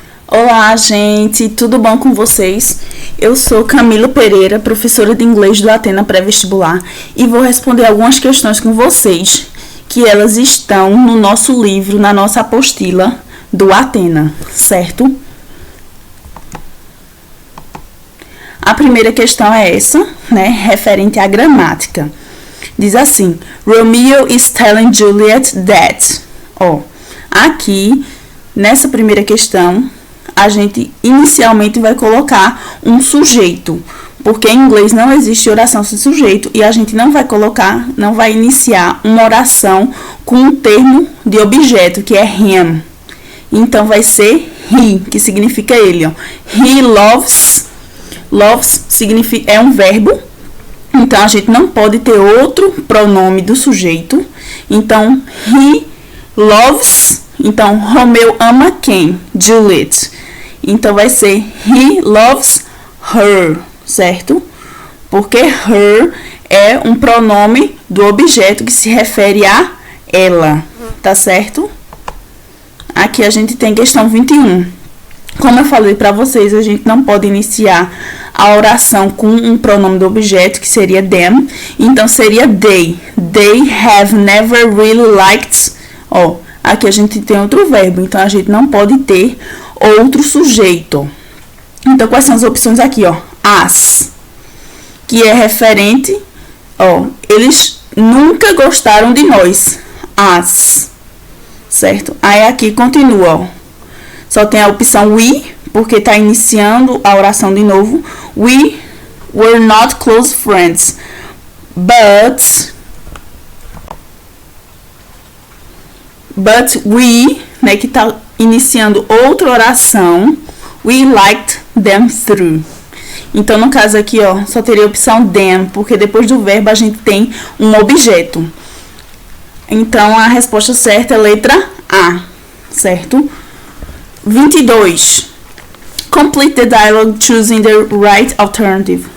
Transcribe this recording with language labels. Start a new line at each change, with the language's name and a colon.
Portuguese: Olá, gente, tudo bom com vocês? Eu sou Camila Pereira, professora de inglês do Atena Pré-Vestibular, e vou responder algumas questões com vocês, que elas estão no nosso livro, na nossa apostila do Atena, certo? A primeira questão é essa, né, referente à gramática. Diz assim:
English: Romeo is telling Juliet that.
Portuguese: Aqui, nessa primeira questão, a gente inicialmente vai colocar um sujeito, porque em inglês não existe oração sem sujeito e a gente não vai iniciar uma oração com um termo de objeto, que é him. Então vai ser he, que significa ele, ó.
English: He loves.
Portuguese: Loves significa, é um verbo, então a gente não pode ter outro pronome do sujeito. Então, he loves. Então, Romeu ama quem? Juliet. Então, vai ser
English: he loves her,
Portuguese: certo? Porque her é um pronome do objeto que se refere a ela, tá certo? Aqui a gente tem questão 21. Como eu falei para vocês, a gente não pode iniciar a oração com um pronome do objeto, que seria them. Então, seria they.
English: They have never really liked.
Portuguese: Aqui a gente tem outro verbo, então a gente não pode ter outro sujeito. Então, quais são as opções aqui, As, que é referente, eles nunca gostaram de nós. As, certo? Aí aqui continua, só tem a opção we, porque está iniciando a oração de novo.
English: We were not close friends, but we,
Portuguese: né, que está iniciando outra oração,
English: we liked them through.
Portuguese: Então, no caso aqui, só teria a opção them, porque depois do verbo a gente tem um objeto. Então, a resposta certa é a letra A, certo?
English: 22. Complete the dialogue choosing the right alternative.